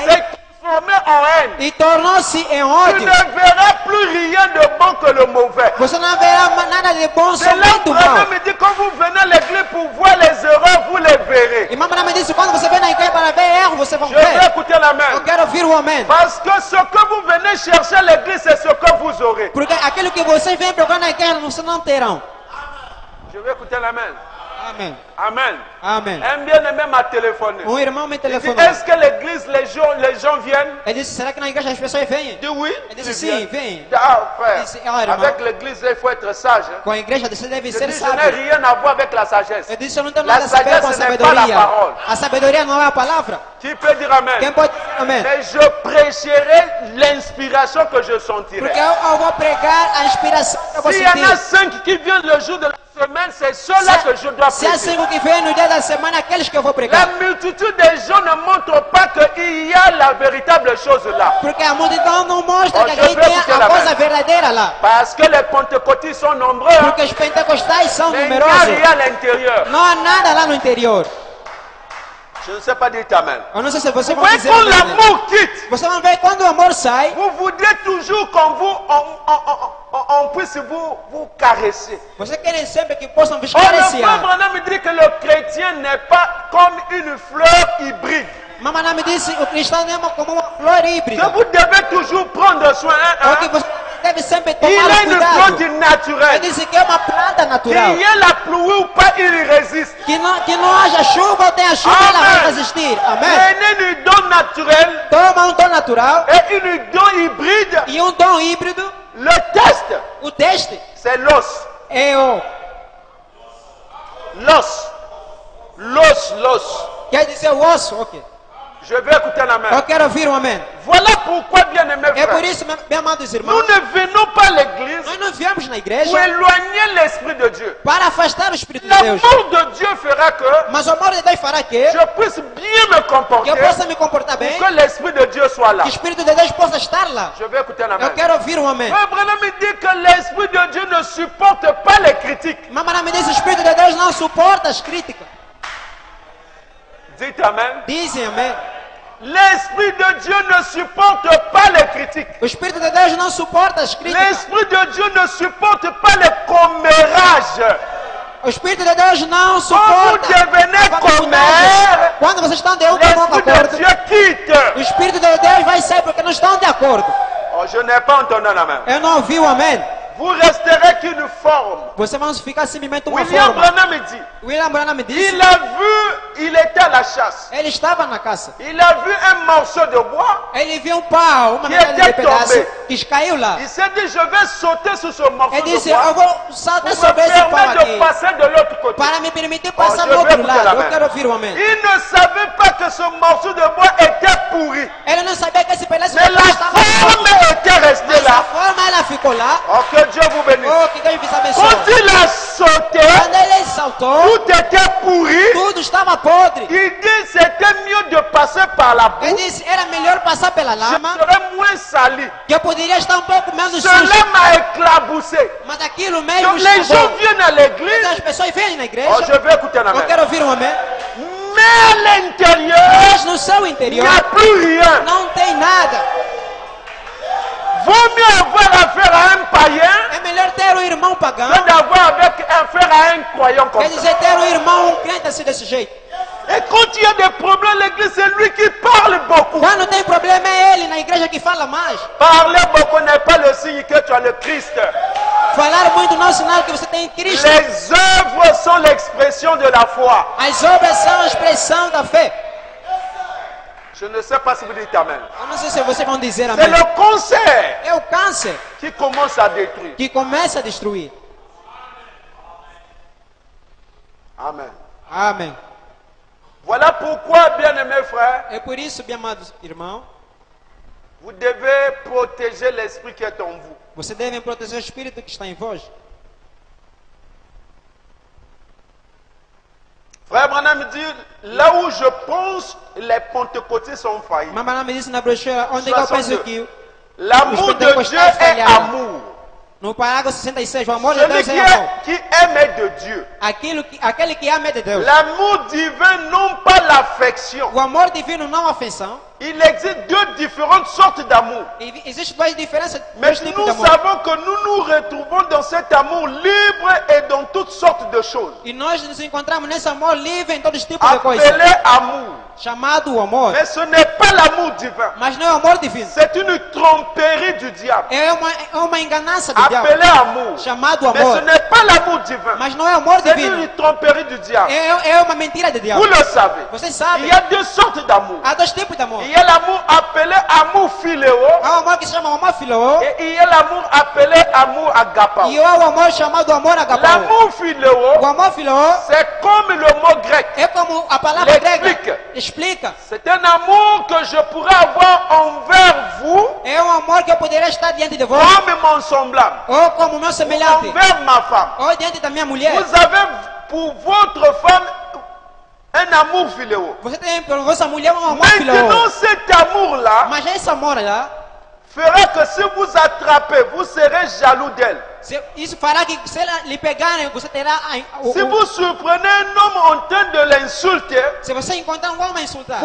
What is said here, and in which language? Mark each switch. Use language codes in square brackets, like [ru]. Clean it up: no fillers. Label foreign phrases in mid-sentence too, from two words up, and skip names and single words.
[fr] c'est transformé en haine. [pt] e tornou-se em [fr] Tu [pt] ódio, [fr] ne verras plus rien de bon que le mauvais. [pt] você não verá nada de bom, [fr] C'est là [pt] somente que o mal. [fr] Branham me dit quand vous venez à l'église pour voir les erreurs, vous les verrez. [pt] Irmão Branham disse, quando você vem na igreja para ver erro, você vai [fr] Je veux [pt] ver. [fr] écouter [pt] Eu [fr] l'amen. [pt] quero ouvir o amém. [fr] Parce que ce que vous venez chercher à l'église, c'est ce que vous aurez. [pt] Porque aquilo que vocês vêm procurar na igreja, vocês não terão. [fr] Je veux écouter l'amen. [pt] Amém. [fr] Amen. [pt] Amém. [fr] Un bien-aimé m'a téléphoné. [pt] Irmão me [fr] Il dit, [pt] telefonou. [fr] est-ce que l'église, les gens viennent? [pt] Ele disse, será que na igreja as pessoas vêm? [fr] Il dit oui. [pt] Ele [fr] ils [pt] disse, [fr] viennent. [pt] sim, vem. [fr] Ah, frère, [pt] Il dit, ah, irmão. [fr] avec l'église, il faut être sage. Hein. [pt] Com a igreja você deve [fr] Je [pt] ser [fr] dis, je n'ai [pt] sábio. [fr] rien à voir avec la sagesse. [pt] Eu disse, eu não tenho [fr] La [pt] nada a saber com a [fr] sagesse n'est pas la [pt] sabedoria. [fr] parole. [pt] A sabedoria não é a palavra. [fr] Qui peut dire amen? [pt] Quem pode dizer amém? [fr] Mais je prêcherai l'inspiration que je sentirai. [pt] Porque eu vou pregar a inspiração que eu vou [fr] S'il y en a [pt] sentir. [fr] 5 qui viennent le jour de la semaine, c'est ceux-là que je dois [pt] Se há [fr] prêcher. [pt] 5 que vêm no dia da semana, aqueles que eu vou [fr] La [pt] pregar. [fr] multitude des gens ne montrent pas qu'il y a la véritable chose là. [pt] Porque a multidão não mostra que [fr] Oh, [pt] aqui [fr] je [pt] tem [fr] veux [pt] a [fr] la [pt] coisa [fr] main. [pt] verdadeira lá. [fr] Parce que les pentecôtistes sont nombreux. Hein. [pt] Porque os pentecostais são [fr] Mais il n'y a [pt] numerosos. [fr] rien à l'intérieur. [pt] Não há nada lá no interior. [fr] Je ne sais pas dire amen. [pt] Eu não sei se você [fr] Vous [pt] vai [fr] voyez, [pt] dizer [fr] quand [pt] amém. [fr] l'amour quitte, [pt] Você vai ver quando o amor sai, [fr] vous voudrez toujours qu'on puisse vous caresser. [pt] você quer sempre que possam vos [fr] Or, le frère [pt] acariciar. [fr] Branham me dit que le chrétien n'est pas comme une fleur hybride. [pt] Mamãe me disse, o cristão é como uma flor [fr] Que [pt] híbrida. [fr] vous devez toujours prendre soin. [pt] É o que [fr] Hein? [pt] você deve sempre [fr] Il [pt] tomar [fr] est une [pt] cuidado. [fr] plante naturelle. [pt] Ele disse que é uma planta natural. [fr] Qu'il y ait la pluie ou pas, il résiste. [pt] Que não haja chuva ou tenha chuva, ela vai resistir. Amém. [fr] Prenez une don naturelle [pt] Toma um dom natural [fr] et une don hybride. [pt] e um dom híbrido. [fr] Le test, [pt] O teste [fr] c'est l'os. [pt] é o... [fr] L'os. [pt] Quer dizer o osso? Ok. [fr] Je vais écouter la main. [pt] Eu quero ouvir um amém. [fr] Voilà pourquoi, bien-aimés [pt] É por [fr] frères, [pt] isso, meus amados irmãos, [fr] nous ne venons pas à l'église [pt] nós não viemos na [fr] pour [pt] igreja [fr] éloigner l'Esprit de Dieu. [pt] para afastar o Espírito de Deus. [fr] L'amour de Dieu fera que [pt] Mas o amor de Deus fará que [fr] je puisse bien me comporter [pt] eu possa me comportar bem, [fr] pour que l'Esprit de Dieu soit là. [pt] que o Espírito de Deus possa estar lá. [fr] Je vais écouter la main. [pt] Eu quero ouvir um amém. [fr] Abraham me dit que l'Esprit de Dieu ne supporte pas les critiques. [pt] Mamãe me disse, o Espírito de Deus não suporta as críticas. [fr] Dites amen. [pt] Dizem amém. [fr] L'Esprit de Dieu ne supporte pas les critiques. [pt] O Espírito de Deus não suporta as críticas. [fr] L'Esprit de Dieu ne supporte pas les commérages. [pt] O Espírito de Deus não [fr] Quand vous [pt] suporta. [fr] devenez [pt] a [fr] commère, [pt] Quando vocês estão de um comum [fr] l'Esprit de [pt] acordo, [fr] Dieu quitte. [pt] o Espírito de Deus vai sair porque não estão de acordo. [fr] Oh, je n'ai pas entendu la main. [pt] Eu não ouvi o amém. [fr] Vous resterez qu'une forme. [pt] Você vai ficar simplesmente uma [fr] William [pt] forma. [fr] Branham me dit, [pt] William Branham me disse, [fr] il a vu, il était à la chasse. [pt] ele estava na caça. [fr] Il a vu un morceau de bois. [pt] Ele viu um pau, uma [fr] Que [pt] medalha de [fr] était [pt] pedaço, [fr] tombé. [pt] que caiu lá. [fr] Il s'est dit, je vais sauter sur ce morceau [pt] Ele [fr] de [pt] disse, eu [fr] bois [pt] vou saltar [fr] pour me [pt] sobre esse pau [fr] permettre de [pt] aqui [fr] passer de l'autre côté. [pt] para me permitir passar [fr] je [pt] do outro [fr] veux écouter la [pt] lado. [fr] main. [pt] Eu quero ouvir o amém. [fr] Il ne savait pas que ce morceau de bois était pourri. [pt] Ele não sabia que esse pedaço [fr] Mais [pt] de [fr] la [pt] pau estava [fr] forme était restée [pt] Essa [fr] là. [pt] forma ela ficou lá. [fr] Oh, que Dieu vous bénisse. [pt] Oh, que Deus vos abençoe. [fr] Quand il a sauté, [pt] Quando ele saltou, [fr] tout était pourri. [pt] tudo estava podre. [fr] Il dit c'était mieux de passer par la [pt] Ele [fr] boue. [pt] disse, era melhor passar pela [fr] Je [pt] lama, [fr] serais moins sali. [pt] que eu poderia estar um pouco menos [fr] Cela [pt] sujo. [fr] m'a éclaboussé. [pt] Mas aquilo mesmo [fr] Donc les gens [pt] estragou. [fr] viennent à l'église. [pt] Então as pessoas vêm na [fr] Oh, [pt] igreja, [fr] je vais écouter un [pt] eu [fr] amen. [pt] quero ouvir um amém. [fr] Mais à l'intérieur, [pt] Mas no seu [fr] il n'y [pt] interior [fr] a plus rien. [pt] não tem nada. [fr] Vaut mieux avoir affaire à un païen [pt] É melhor ter um irmão pagão, [fr] que d'avoir affaire à un croyant comme [pt] quer [fr] ça. [pt] dizer, ter um irmão, um crente assim desse jeito. [fr] Et quand il y a des problèmes, l'église, c'est lui qui parle beaucoup. [pt] Quando tem problema é ele na igreja que fala mais. [fr] Parler beaucoup n'est pas le signe que tu as le Christ. [pt] Falar muito não é sinal que você tem Cristo. [fr] Les œuvres sont l'expression de la foi. [pt] As obras são a expressão da fé. [fr] Je ne sais pas si vous dites amen. [pt] Eu não sei se vocês vão dizer [fr] C'est [pt] amém. [fr] le cancer [pt] É o câncer [fr] qui commence à détruire. [pt] que começa a destruir. [fr] Amen. [pt] Amém. [fr] Voilà pourquoi, bien-aimés frères, [pt] É por isso, bem amados irmãos, [fr] vous devez protéger l'esprit qui est en vous. [pt] você deve proteger o espírito que está em vós. [fr] Frère Branham dit, là où je pense, les pentecôtistes sont faillis. [pt] Mamãe me disse na brochura onde eu penso que [fr] L'amour de Dieu est amour. [pt] no parágrafo 66, o amor de [fr] Celui [pt] Deus [fr] qui, [pt] é amor. [fr] qui aime est de Dieu. [pt] Aquele que ama é de Deus. [fr] L'amour divin, non pas l'affection. [pt] O amor divino não a ofensão. [fr] Il existe deux différentes sortes d'amour. [pt] Existem duas diferenças, [fr] Mais [pt] dois tipos de [fr] nous [pt] amor. [fr] savons que nous nous retrouvons dans cet amour libre et dans toutes sortes de choses. [pt] E nós nos encontramos nesse amor livre em todos os tipos de coisas. [fr] Appelé amour. [pt] Chamado o amor. [fr] Mais ce n'est pas l'amour divin. [pt] Mas não é o amor divino. [fr] C'est une tromperie du diable. [pt] É uma enganança do diabo. [fr] Appelé amour. [pt] Chamado [fr] Mais ce [pt] amor. [fr] n'est pas l'amour divin. [pt] Mas não é o amor [fr] C'est [pt] divino. [fr] une tromperie du diable. [pt] É uma mentira de [fr] Vous [pt] diabo. [fr] le savez. [pt] Vocês [fr] Il [pt] sabem. [fr] y a deux sortes d'amour. [pt] Há dois tipos de amor. [fr] Il y a l'amour appelé amour philéo [pt] Há o amor que se chama amor filó. [fr] et il y a l'amour appelé amour agapao. [pt] E há o amor chamado amor agapao. [fr] L'amour philéo, [pt] O amor filó [fr] c'est comme le mot grec. [pt] é como a palavra [fr] L'explique. [pt] grega. Explica. [fr] C'est un amour que je pourrais avoir envers vous [pt] É um amor que eu poderia estar diante de vós. [fr] comme mon semblable, [pt] Ou como meu semelhante. [fr] envers ma femme. [pt] Ou diante da minha mulher. [fr] Vous avez pour votre femme un amour philéo. [pt] Você tem por vossa mulher um amor filó. [fr] Maintenant, cet amour-là [pt] Mas esse amor lá, [fr] fera que si vous attrapez, vous serez jaloux d'elle. [pt] isso fará que se ela lhe pegarem, você terá [fr] Si vous surprenez un homme en train de l'insulter, [pt] se você encontrar um homem insultar,